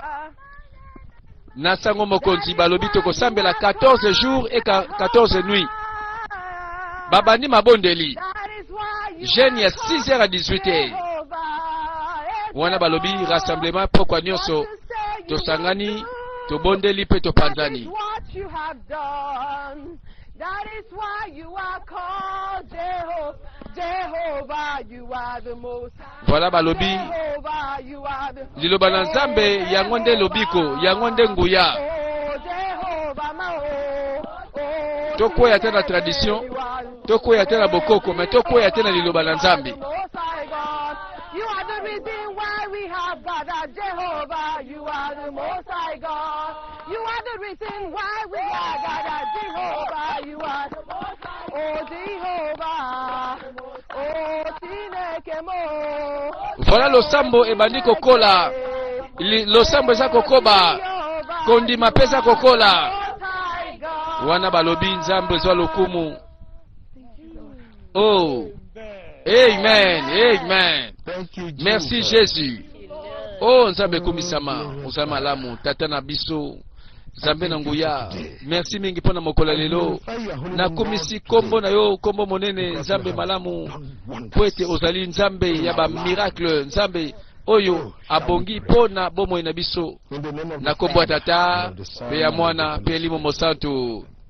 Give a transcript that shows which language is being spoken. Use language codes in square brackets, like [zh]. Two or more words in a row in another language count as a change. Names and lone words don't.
[ln] Na sango mokonzi balobi toko sambela [fr] 14 jours et 14 nuits. [ln] Babani mabondeli. Jeune ya 6h à 18h. Wana balobi rassemblement pokwa nyonso to sangani to bondeli pe to panzani. [en] That is why you are called Jehovah, you are the most high. [ln] Voilà balobi. [en] Jehovah, you are the [ln] liloba na Nzambe yangonde lobiko, yangonde nguya. Toko ya tena tradition, toko ya tena bokoko, mais toko ya tena liloba na Nzambe. [en] You are the reason why we have gathered, Jehovah. You are the Most High God. You are the reason why we are gathered, Jehovah. You are the Most High God. Oh, Jehovah. Oh, Tinekemo. [ln] Voilà lo sambo ebandi kokola. Lo sambo eza kokoba. Kondima pesa kokola. Wana balobi Nzambe zwa lokumu. Oh. Amen. Amen. [en] Thank you, Jesus. [fr] Merci Jésus. [ln] Oh nzambe kumisama osama lamu tata na biso nzambe na nguya merci mingi pona mokola lelo na komisi kombo na yo kombo monene nzambe malamu poete ozali nzambe ya ba miracle nzambe oyo abongi pona bomo na biso na kombo tata pe ya mwana pe limo mosantu